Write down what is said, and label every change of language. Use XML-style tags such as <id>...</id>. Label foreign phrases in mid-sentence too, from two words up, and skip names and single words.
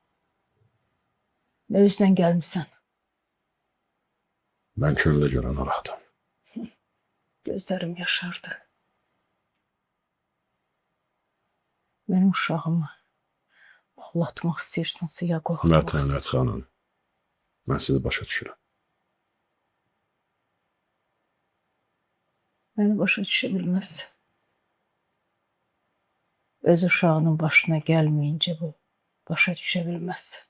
<az>Ne yüzden gelmişsən? Ben könülə görə narahatam. Gözlerim yaşardı. Benim uşağımı ağlatmaq istəyirsinsə ya qorxutmaq Mətənət istəyirsən? xanım, mən sizi başa düşürəm. Beni başa düşə bilməzsən. Öz uşağının başına gelmeyince bu başa düşə bilməzsən.</az>